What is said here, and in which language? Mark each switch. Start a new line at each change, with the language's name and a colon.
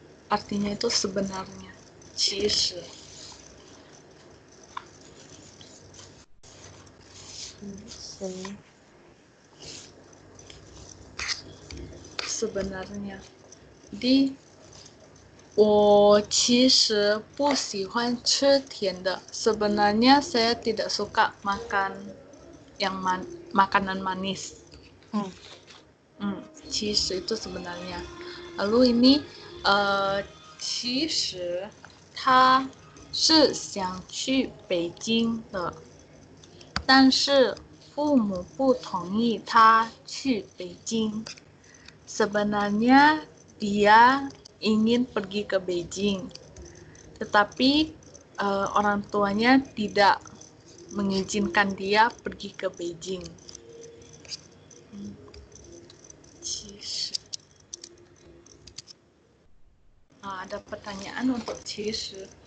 Indonesian: Artinya itu sebenarnya. 其实 sebenarnya.
Chinese: Di 我其实不喜欢吃甜的.
Indonesian: Sebenarnya saya tidak suka makan yang makanan manis. 其实 itu sebenarnya. Lalu ini
Chinese: 其实他是想去北京的，但是父母不同意他去北京.
Indonesian: Sebenarnya dia ingin pergi ke Beijing, tetapi orang tuanya tidak mengizinkan dia pergi ke Beijing. 其实 ada pertanyaan untuk 其实